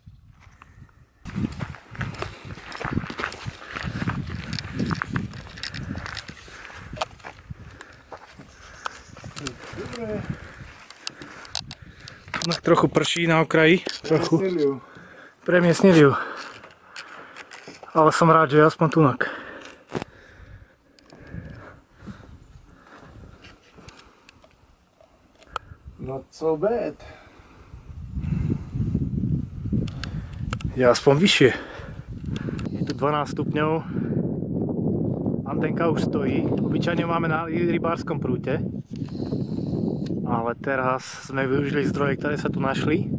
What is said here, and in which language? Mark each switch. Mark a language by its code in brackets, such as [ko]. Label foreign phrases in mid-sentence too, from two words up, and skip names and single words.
[sk] Dobre. Tunak trochu prší na okraji. Trochu. Premiesnili ju. Premiesnili ju. Ale som rád, že je aspoň tunak. [en] Not so bad. [sk] Je aspoň vyššie. Je tu 12 stupňov. Antenka už stojí. Obyčajne máme na rybárskom prúte. Ale teraz sme využili zdroje, ktoré sa tu našli.